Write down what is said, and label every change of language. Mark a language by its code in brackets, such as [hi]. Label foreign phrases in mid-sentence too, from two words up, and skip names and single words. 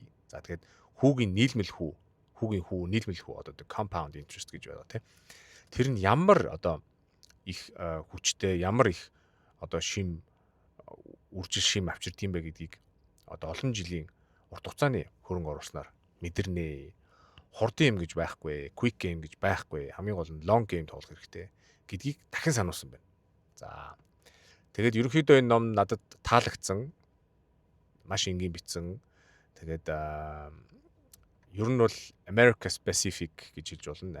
[mn] За тэгээд хүүгийн нийлмэл хүү одоо [en] compound interest [mn] гэж байгаа тийм. Тэр нь ямар одоо их хүчтэй, ямар их одоо үржил шим авчирд юм бэ гэдгийг одоо олон жилийн урт хугацааны хөрөнгө оруулснаар мэдэрнэ. Хурдан юм гэж байхгүй, [en] quick game [mn] гэж байхгүй, хамгийн гол нь [en] long game [mn] тоглох хэрэгтэй гэдгийг дахин сануулсан байна. За тэгээд ерөнхийдөө энэ ном надад таалагдсан. Маш энгийн бичсэн. Тэгээд ер нь бол [en] America specific [mn] гэж хэлж болно.